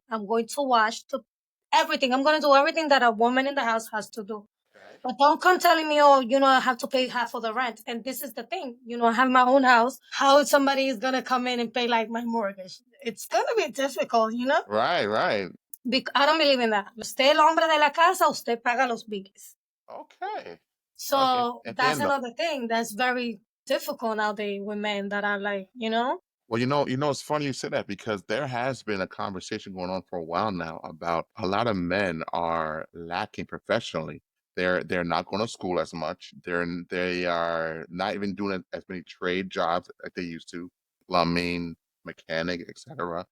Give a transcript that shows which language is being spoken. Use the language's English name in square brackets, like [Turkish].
[English] I'm going to wash everything. I'm going to do everything that a woman in the house has to do. Okay. But don't come telling me, oh, I have to pay half of the rent. And this is the thing, I have my own house. How somebody is going to come in and pay like my mortgage? It's going to be difficult. Right, right. I don't believe in that. [Spanish] Usted el hombre de la casa, usted paga los bills. [English] Okay. Okay. So that's [Spanish] Entiendo. [English] another thing that's very difficult nowadays with men that are like. Well, it's funny you said that because there has been a conversation going on for a while now about a lot of men are lacking professionally. They're not going to school as much. They are not even doing as many trade jobs like they used to, plumbing, mechanic, etc.